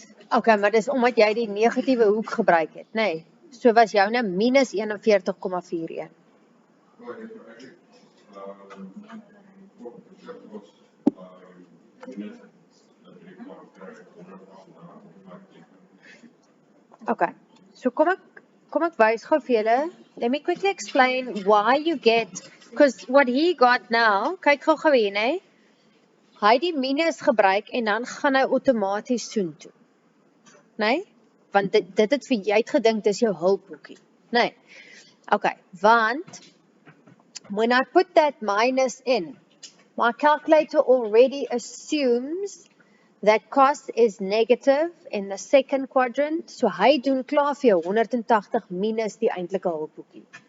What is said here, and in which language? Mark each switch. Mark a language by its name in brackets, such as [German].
[Afrikaans] Okay, maar dis omdat jy die negatiewe hoek gebruik het, nee. So was joune minus 41,41. Okay, so kom ek wys gou vir julle. [English] Let me quickly explain why you get, because what he got now, [Afrikaans] kyk gou hier, nee. Hy die minus gebruik en dan gaan hy outomaties soontoe. Nee? Want dit het vir jy het gedink dis jou hulphoekie. Nee. [English] Okay, [Afrikaans] want [English] when I put that minus in, my calculator already assumes that cost is negative in the second quadrant, so [Afrikaans] hy doen klaar vir jou 180 minus die eintlike hulphoekie.